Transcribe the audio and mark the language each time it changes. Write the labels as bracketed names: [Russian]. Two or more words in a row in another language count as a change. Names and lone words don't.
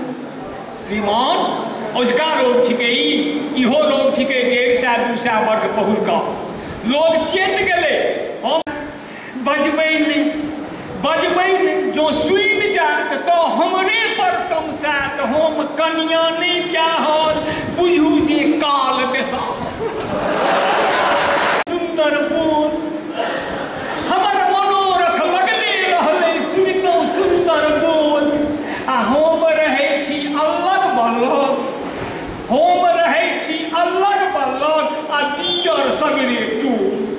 [Maithili] श्रीमान उसका रोग थिके, इहो रोग थिके 150-200 वर्ष बहुलका लोग चेत गए। हम बजबै नहीं, जो सुनि जात तो हमरे पर तमसात, हम कनिया नहीं ब्याहल बुझू जे काल बेसा। सुंदर बोल हमर मनोरथ लगले रहले, सुनितौ सुंदर बोल आ हम रहै छी अलग बलग, हम रहै छी अलग बलग आ दियर सगरे टोल।